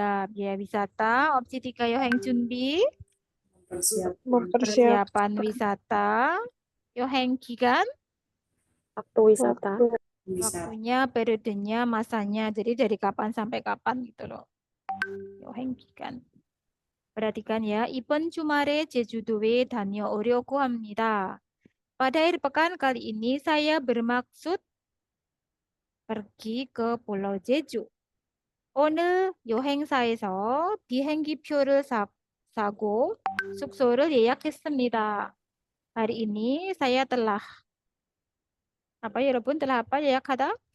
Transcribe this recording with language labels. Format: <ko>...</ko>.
<id>biaya wisata. Opsi 3 yoheng junbi, Mempersiapkan persiapan wisata. Yoheng gigan, waktu wisata. waktunya, periodenya, masanya. Jadi dari kapan sampai kapan gitu loh. Yoheng gigan. Perhatikan ya,</id> <ko>이번 주말에 제주도에 다녀오려고 합니다.</ko> <id>Pada akhir pekan kali ini saya bermaksud pergi ke Pulau Jeju.</id> <ko>오늘 여행사에서 비행기표를 사고 숙소를 예약했습니다.</ko> <id>Hari ini saya telah apa ya, 여러분? Telah apa 예약하다?</id>